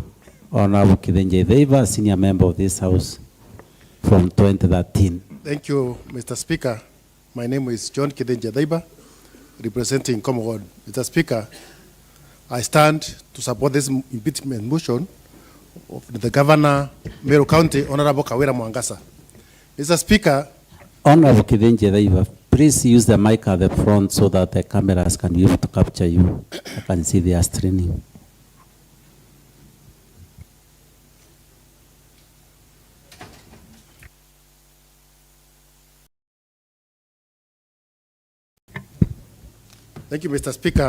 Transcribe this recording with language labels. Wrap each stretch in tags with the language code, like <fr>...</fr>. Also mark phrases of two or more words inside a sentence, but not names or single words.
<en>Honorable KITHAANJU Dhaiba, senior member of this House from 2013. Thank you, Mr. Speaker. My name is John KITHAANJU Dhaiba, representing Commonwealth. Mr. Speaker, I stand to support this impeachment motion of the Governor, Meru County, Honorable Kawira MWANGAZA. Mr. Speaker, Honorable KITHAANJU Dhaiba, please use the mic at the front so that the cameras can be able to capture you. I can see they are streaming. thank you, Mr. Speaker.</en>